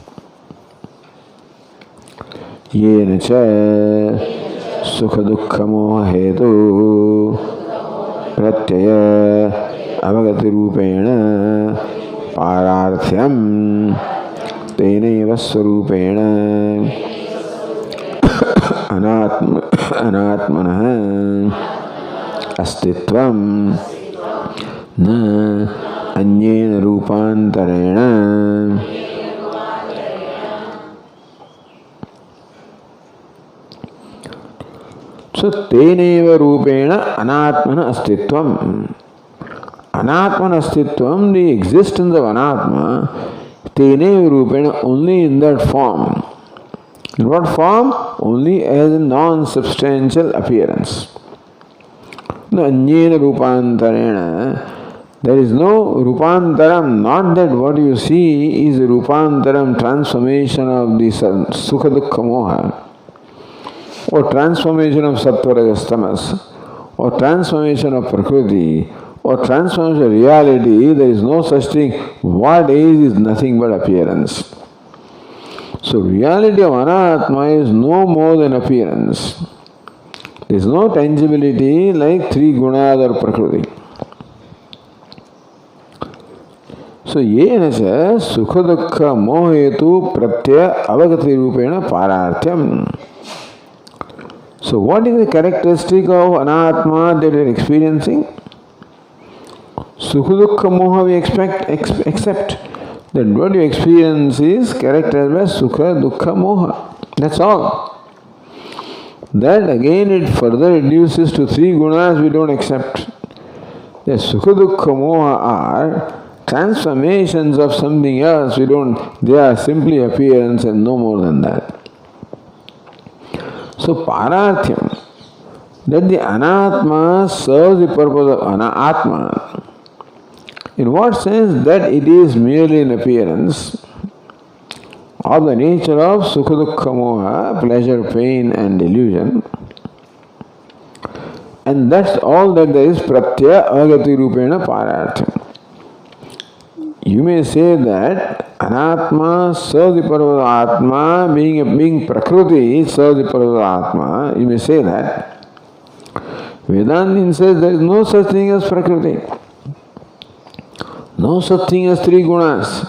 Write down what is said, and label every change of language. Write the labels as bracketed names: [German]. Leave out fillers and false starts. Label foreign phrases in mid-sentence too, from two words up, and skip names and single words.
[Sanskrit] Yena cha sukha dukkha moha hetu pratyaya avagati rupena pararthyam tenaiva swarupena anatmanah astitvam na anyena rupantarena. So tenaiva rupena anatmana astitvam. Anatmana astitvam, [English] the existence of anatma, [Sanskrit] tenaiva rupena, [English] only in that form. In what form? Only as a non-substantial appearance. [Sanskrit] No anyena rupantarena, [English] there is no rupantaram, not that what you see is a rupantaram, transformation of the [Sanskrit] sukha dukkha moha, [English] or transformation of [Sanskrit] sattva rajas tamas, [English] or transformation of prakriti, or transformation of reality. There is no such thing. What is nothing but appearance. So reality of anatma is no more than appearance. There is no tangibility like three gunas or prakriti. [Sanskrit] So yena cha sukha dukkha mohetu pratyaya avagati rupena pararthyam. [English] So what is the characteristic of anatma that we are experiencing? [Sanskrit] Sukha dukkha moha [English] we accept that what you experience is characterized by sukha dukkha moha. That's all. That again it further reduces to three gunas we don't accept. The [Sanskrit] sukha dukkha moha [English] are transformations of something else. They are simply appearance and no more than that. So pararthyam, that the anatma serves the purpose of atma. In what sense? That it is merely an appearance of the nature of [Sanskrit] sukha dukkha moha, [English] pleasure, pain and illusion. And that's all that there is [Sanskrit] pratyaya avagati rupena pararthyam. [English] You may say that anatma serves the purpose of atma, being prakriti serves the purpose of atma. You may say that. Vedanta says there is no such thing as prakriti. No such thing as three gunas.